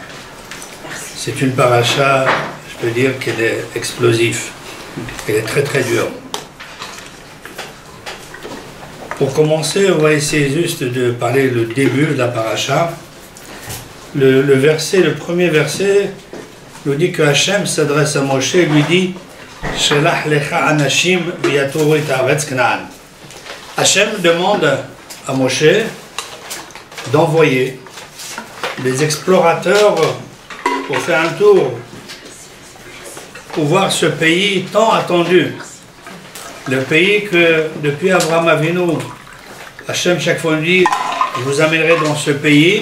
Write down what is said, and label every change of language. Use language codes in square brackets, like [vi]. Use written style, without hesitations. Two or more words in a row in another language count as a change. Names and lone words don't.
[fr] C'est une paracha, je peux dire qu'elle est explosive. Elle est très très dure. Pour commencer, on va essayer juste de parler le début de la paracha. Le premier verset nous dit que Hachem s'adresse à Moshe et lui dit [he] שלח לך אנשים ויתרו את ארץ כנען. [fr] Hachem demande à Moshe d'envoyer des explorateurs pour faire un tour, pour voir ce pays tant attendu. Le pays que depuis Abraham Avinu, Hachem chaque fois dit je vous amènerai dans ce pays.